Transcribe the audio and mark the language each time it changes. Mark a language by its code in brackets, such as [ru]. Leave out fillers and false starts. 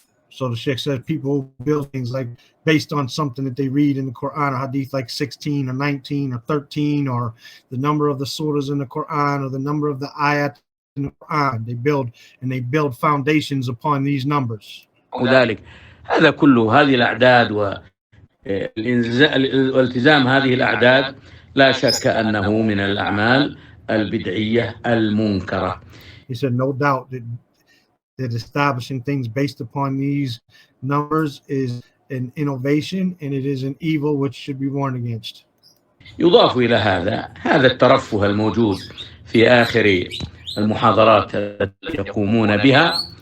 [en] So the Sheikh says people build things like based on something that they read in the Quran or Hadith, like 16 or 19 or 13, or the number of the surahs in the Quran or the number of the ayat in the Quran. They build foundations upon these numbers. [ar] وذلك هذا كله، هذه الأعداد والالتزام هذه الأعداد لا شك أنه من الأعمال البدعية المنكرة. [en] He said no doubt that establishing things based upon these numbers is an innovation, and it is an evil which should be warned against. [ar] يضاف إلى هذا الترفه الموجود في آخر المحاضرات التي يقومون بها.